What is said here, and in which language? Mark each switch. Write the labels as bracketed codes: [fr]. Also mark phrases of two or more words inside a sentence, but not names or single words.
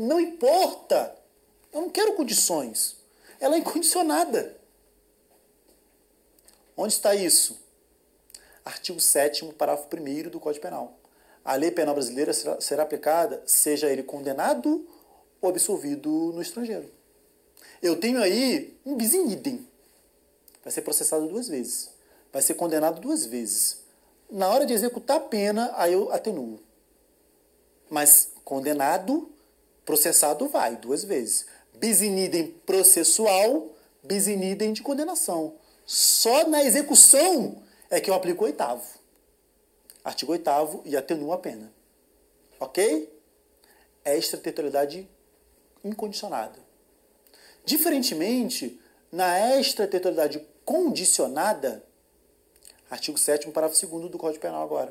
[pt] Não importa. Eu não quero condições. Ela é incondicionada. Onde está isso? Artigo 7º, parágrafo 1º do Código Penal. A lei penal brasileira será aplicada, seja ele condenado ou absolvido no estrangeiro. Eu tenho aí um [la] bis in idem. [pt] Vai ser processado 2 vezes. Vai ser condenado 2 vezes. Na hora de executar a pena, aí eu atenuo. Mas condenado, processado vai 2 vezes. [la] Bis in idem [pt] processual, [la] bis in idem [pt] de condenação. Só na execução é que eu aplico o 8º. Artigo 8º e atenuo a pena. Ok? Extraterritorialidade incondicionada. Diferentemente, na extraterritorialidade condicionada, artigo 7º, parágrafo 2º do Código Penal agora.